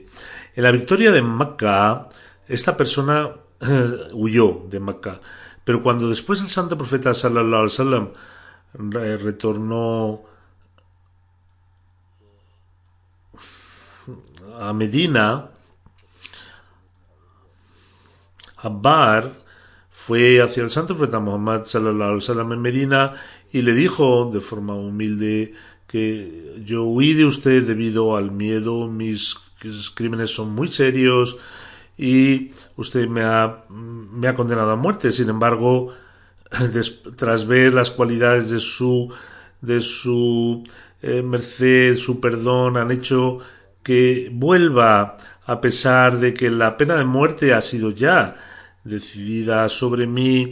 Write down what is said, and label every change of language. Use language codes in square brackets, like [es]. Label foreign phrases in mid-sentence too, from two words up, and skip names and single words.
[es] En la victoria de Meca, esta persona huyó de Meca, pero cuando después el santo profeta [ar] صلى الله عليه وسلم [es] retornó a Medina, Habbar fue hacia el santo profeta Muhammad [ar] صلى الله عليه وسلم [es] en Medina y le dijo de forma humilde que yo huí de usted debido al miedo, mis crímenes son muy serios y usted me ha condenado a muerte. Sin embargo, tras ver las cualidades de su merced, su perdón, han hecho que vuelva, a pesar de que la pena de muerte ha sido ya decidida sobre mí.